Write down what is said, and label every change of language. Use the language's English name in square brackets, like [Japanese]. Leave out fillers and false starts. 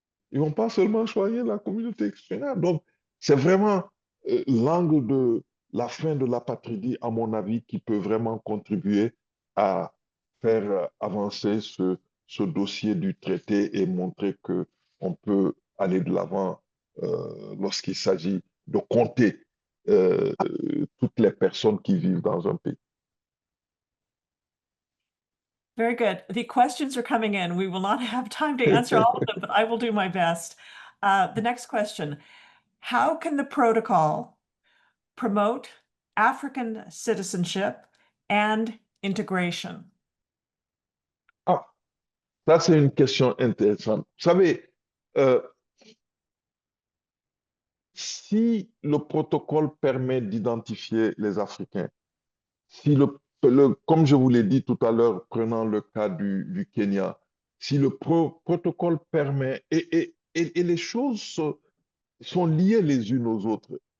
[French] Ils ne vont pas seulement soigner la communauté extérieure. Donc, c'est vraiment l'angle de la fin de l'apatridie, à mon avis, qui peut vraiment contribuer à faire avancer ce dossier du traité et montrer qu'on peut aller de l'avant lorsqu'il s'agit de compter toutes les personnes qui vivent dans un pays. [English] Very good. The questions are coming in. We will not have time to answer all of them, but I will do my best. The next question, how can the protocol promote African citizenship and integration? [French] Ah, ça c'est une question intéressante. Vous savez, euh, si le protocole permet d'identifier les Africains, si comme je vous l'ai dit tout à l'heure, prenant le cas du Kenya, si le protocole permet, et les choses sont liées les unes aux autres.